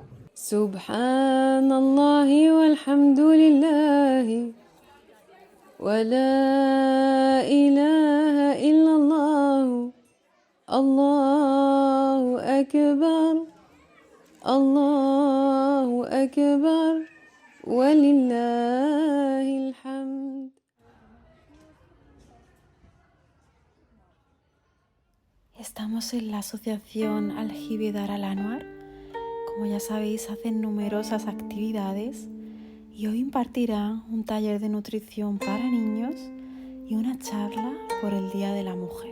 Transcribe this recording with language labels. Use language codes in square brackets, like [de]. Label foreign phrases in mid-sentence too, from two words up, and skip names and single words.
[ar] سبحان الله والحمد لله ولا إله إلا الله الله أكبر الله أكبر ولله الحمد. [es] Estamos en la asociación Aljibe Dar Al Anwar. Como ya sabéis, hacen numerosas actividades y hoy impartirán un taller de nutrición para niños y una charla por el Día de la Mujer.